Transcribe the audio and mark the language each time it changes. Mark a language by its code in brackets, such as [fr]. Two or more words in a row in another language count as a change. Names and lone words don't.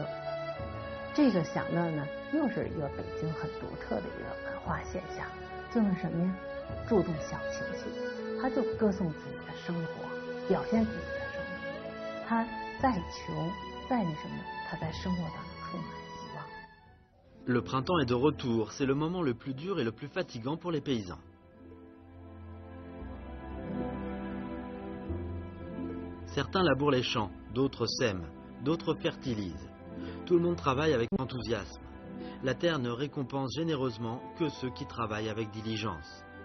[zh] 这个享乐呢，又是一个北京很独特的一个文化现象，就是什么呀？注重小情绪，他就歌颂自己的生活，表现自己的生活。他再穷，再那什么，他在生活当中充满希望。 [fr] Le printemps est de retour. C'est le moment le plus dur et le plus fatigant pour les paysans. Certains labourent les champs, d'autres sèment, d'autres fertilisent. Tout le monde travaille avec enthousiasme. La terre ne récompense généreusement que ceux qui travaillent avec diligence.